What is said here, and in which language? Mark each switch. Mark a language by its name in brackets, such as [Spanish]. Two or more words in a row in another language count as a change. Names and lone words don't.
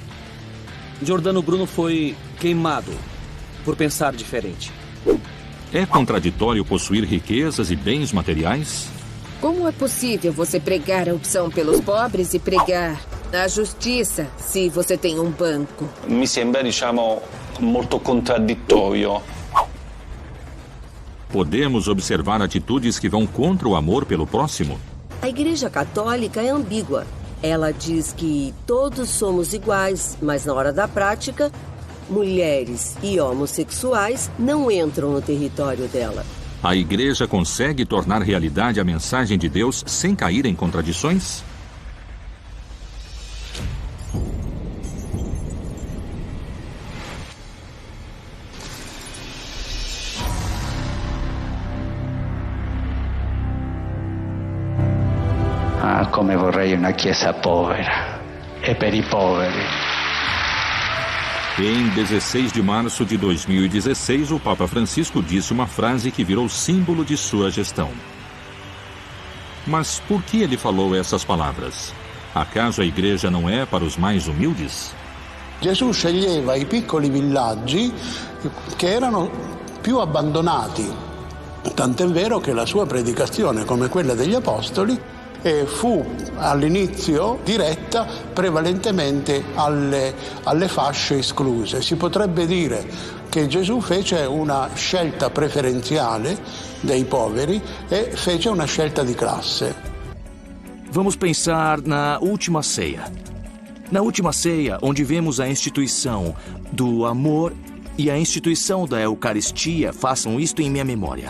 [Portuguese] Giordano Bruno foi queimado por pensar diferente. É contraditório possuir riquezas e bens materiais? Como é possível você pregar a opção pelos pobres e pregar a justiça se você tem um banco? [Italian] Mi sembra, molto contraddittorio. [Portuguese] Podemos observar atitudes que vão contra o amor pelo próximo? A Igreja Católica é ambígua. Ela diz que todos somos iguais, mas na hora da prática, mulheres e homossexuais não entram no território dela. A Igreja consegue tornar realidade a mensagem de Deus sem cair em contradições? [Italian] Ah, come vorrei una chiesa povera e per i poveri. [Portuguese] Em 16 de março de 2016, o Papa Francisco disse uma frase que virou símbolo de sua gestão. Mas por que ele falou essas palavras? Acaso a igreja não é para os mais humildes? [Italian] Gesù sceglieva i piccoli villaggi che erano più abbandonati. Tant'è vero che la sua predicazione, come quella degli Apostoli, fu all'inizio diretta prevalentemente alle fasce escluse. Si potrebbe dire che Gesù fece una scelta preferenziale dei poveri e fece una scelta di classe. [Portuguese] Vamos pensar na última ceia. Na última ceia, onde vemos a instituição do amor e a instituição da Eucaristia, façam isto em minha memória.